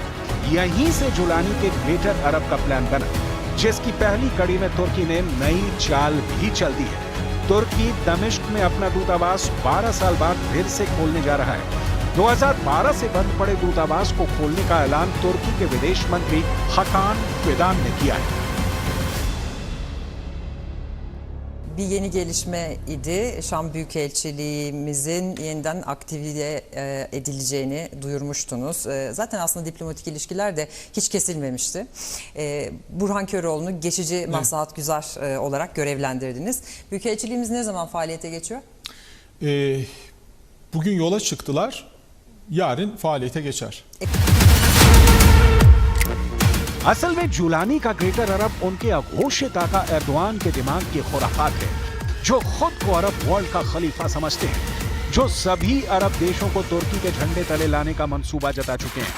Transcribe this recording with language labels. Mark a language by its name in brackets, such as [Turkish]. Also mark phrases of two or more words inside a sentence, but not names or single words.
[Hindi] यहीं से जुलानी के [English] Greater Arab [Hindi] का प्लान बना, जिसकी पहली कड़ी में तुर्की ने नई चाल भी चल दी है। तुर्की दमिश्क में अपना दूतावास 12 साल बाद फिर से खोलने जा रहा है। 2012 से बंद पड़े दूतावास को खोलने का ऐलान तुर्की के विदेश मंत्री हाकान फिदान ने किया है। [Turkish] bir yeni gelişme idi. Şam Büyükelçiliğimizin yeniden aktive edileceğini duyurmuştunuz. Zaten aslında diplomatik ilişkiler de hiç kesilmemişti. Burhan Köroğlu'nu geçici maslahatgüzar olarak görevlendirdiniz. Büyükelçiliğimiz ne zaman faaliyete geçiyor? Bugün yola çıktılar. Yarın faaliyete geçer. [Hindi] असल में जुलानी का [English] Greater Arab [Hindi] उनके अघोषित आका एर्दोआन के दिमाग की खुराफात है, जो खुद को [English] Arab world [Hindi] का खलीफा समझते हैं, जो सभी अरब देशों को तुर्की के झंडे तले लाने का मंसूबा जता चुके हैं।